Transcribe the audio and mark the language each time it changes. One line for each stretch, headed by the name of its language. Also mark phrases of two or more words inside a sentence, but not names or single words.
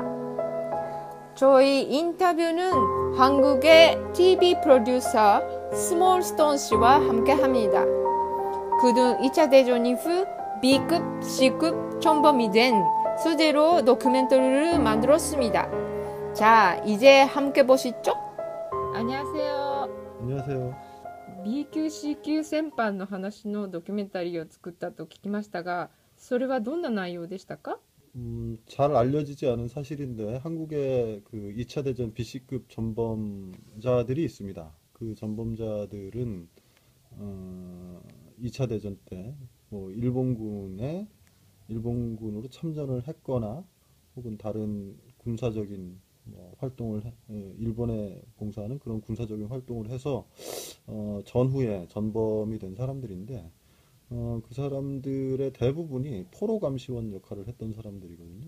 Korean: 저희 인터뷰는 한국의 TV 프로듀서 스몰스톤 씨와 함께합니다. 그는 2차 대전 이후 B급, C급 총범이 된 소재로 다큐멘터리를 만들었습니다. 자, 이제 함께 보시죠. 안녕하세요. 안녕하세요.
Japanese: B 級 C 級戦犯の話のドキュメンタリーを作ったと聞きましたが、それはどんな内容でしたか？
Korean: 잘 알려지지 않은 사실인데 한국에 그 2차 대전 BC급 전범자들이 있습니다. 그 전범자들은 2차 대전 때 뭐 일본군으로 참전을 했거나 혹은 다른 군사적인 뭐 일본에 봉사하는 그런 군사적인 활동을 해서 전후에 전범이 된 사람들인데 그 사람들의 대부분이 포로 감시원 역할을 했던 사람들이거든요.